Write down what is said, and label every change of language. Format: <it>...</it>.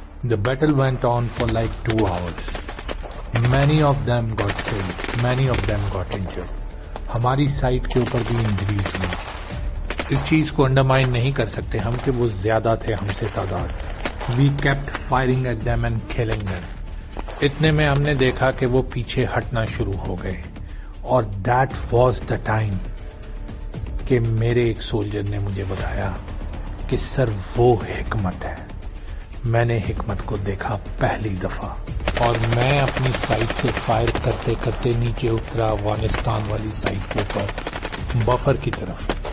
<en>The battle went on for like 2 hours. Many of them got killed. Many of them got injured.</en> <ur>ہماری site کے اوپر بھی injuries ہوئی. اس چیز کو انڈرمائن نہیں کر سکتے ہم کہ وہ زیادہ تھے ہم سے تعداد.</ur> <en>We kept firing at them and killing them.</en> <ur>اتنے میں ہم نے دیکھا کہ وہ پیچھے ہٹنا شروع ہو گئے، اور</ur> <en>that was the time</en> <ur>کہ میرے ایک سولجر نے مجھے بتایا کہ سر وہ حکمت ہے. میں نے حکمت کو دیکھا پہلی دفعہ، اور میں اپنی سائٹ سے فائر کرتے کرتے نیچے اترا افغانستان والی سائٹ کے اوپر بفر کی طرف.</ur>